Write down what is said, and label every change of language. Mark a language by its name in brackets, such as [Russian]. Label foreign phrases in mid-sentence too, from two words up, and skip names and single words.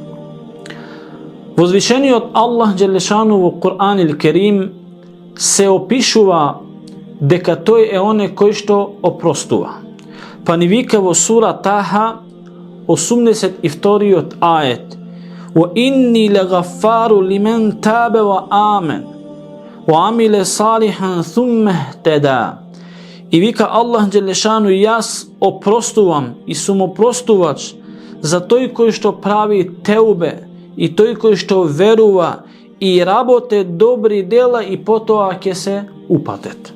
[Macedonian] Возвишени од Allah [Arabic] جل شأنه [Macedonian] у Kur'an il Kerim се опишува дека то је оне кои што опростува. Па ни викаво сура Taha 82. ајет [Arabic] وإني لغفار لمن تاب وآمن وعمل صالحا ثم اهتدى. [Macedonian] И вика Allah [Arabic] جل شأنه, [Macedonian] јас опростувам и сум опростувач за тој кои што прави теубе и тој кои што верува и работе добри дела и потоа ќе се упатет.